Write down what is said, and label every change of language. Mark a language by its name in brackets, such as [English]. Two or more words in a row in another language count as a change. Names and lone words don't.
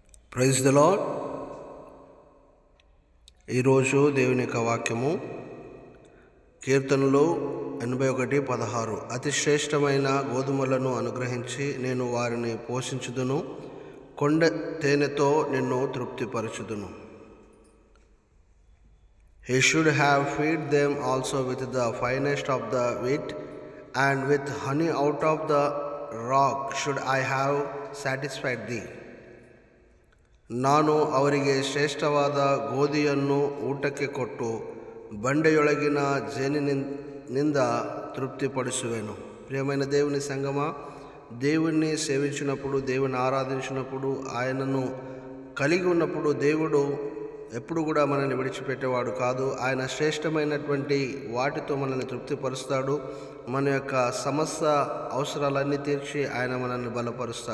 [English] Praise the Lord. [Telugu] ఈరోజు దేవుని యొక్క వాక్యము కీర్తనలు 81:16. అతి శ్రేష్టమైన గోధుమలను అనుగ్రహించి నేను వారిని పోషించుదును, కొండ తేనెతో నిన్ను తృప్తిపరచుదును. [English] He should have feed them also with the finest of the wheat, and with honey out of the rock should I have satisfied thee. [Kannada] ನಾನು ಅವರಿಗೆ ಶ್ರೇಷ್ಠವಾದ ಗೋಧಿಯನ್ನು ಊಟಕ್ಕೆ ಕೊಟ್ಟು ಬಂಡೆಯೊಳಗಿನ ಜೇನಿನಿಂದ ತೃಪ್ತಿಪಡಿಸುವೆನು. [Telugu] ప్రియమైన దేవుని సంగమ, దేవుణ్ణి సేవించినప్పుడు, దేవుని ఆరాధించినప్పుడు, ఆయనను కలిగి ఉన్నప్పుడు దేవుడు ఎప్పుడు కూడా మనల్ని విడిచిపెట్టేవాడు కాదు. ఆయన శ్రేష్టమైనటువంటి వాటితో మనల్ని తృప్తిపరుస్తాడు. మన యొక్క సమస్త అవసరాలన్నీ తీర్చి ఆయన మనల్ని బలపరుస్తాడు.